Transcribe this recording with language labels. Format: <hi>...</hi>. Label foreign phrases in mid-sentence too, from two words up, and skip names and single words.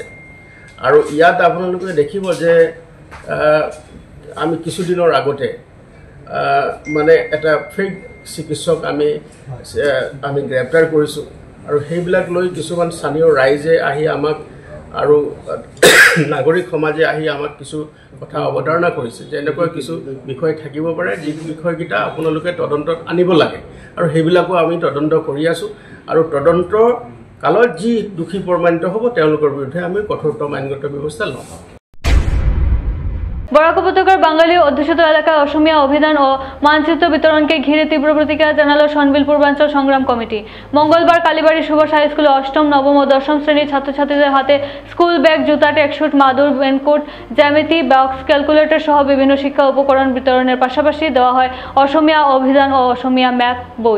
<as>আৰু ইয়াত আপোনালোকে দেখিব যে আমি কিছুদিনৰ আগতে মানে এটা ফেক চিকিৎসক আমি গ্ৰেপ্তাৰ কৰিছোঁ, আৰু সেইবিলাক লৈ কিছুমান স্থানীয় ৰাইজে আহি আমাক আৰু নাগৰিক সমাজে আহি আমাক কিছু কথা অৱতাৰণা কৰিছে যে এনেকুৱা কিছু বিষয় থাকিব পাৰে, যি বিষয়কেইটা আপোনালোকে তদন্তত আনিব লাগে, আৰু সেইবিলাকো আমি তদন্ত কৰি আছোঁ। আৰু তদন্ত কালত যি দোষী প্ৰমাণিত হ'ব, তেওঁলোকৰ বিৰুদ্ধে আমি কঠোৰতম আইনগত ব্যৱস্থা ল'ম।</as> <bn>বরাক উপত্যকার বাঙালি অধ্যুষিত এলাকায় অসমীয়া অভিধান ও মানচিত্র বিতরণকে ঘিরে তীব্র প্রতিক্রিয়া জানালো সনবিল পূর্বাঞ্চল সংগ্রাম কমিটি। মঙ্গলবার কালীবাড়ি সুভাষ হাই স্কুলে অষ্টম, নবম ও দশম শ্রেণীর ছাত্রছাত্রীদের হাতে স্কুল ব্যাগ, জুতা, ট্র্যাকস্যুট, মাদুর, রেনকোট, জ্যামিতি বক্স, ক্যালকুলেটর সহ বিভিন্ন শিক্ষা উপকরণ বিতরণের পাশাপাশি দেওয়া হয় অসমীয়া অভিধান ও অসমীয়া ম্যাথ বই।</bn>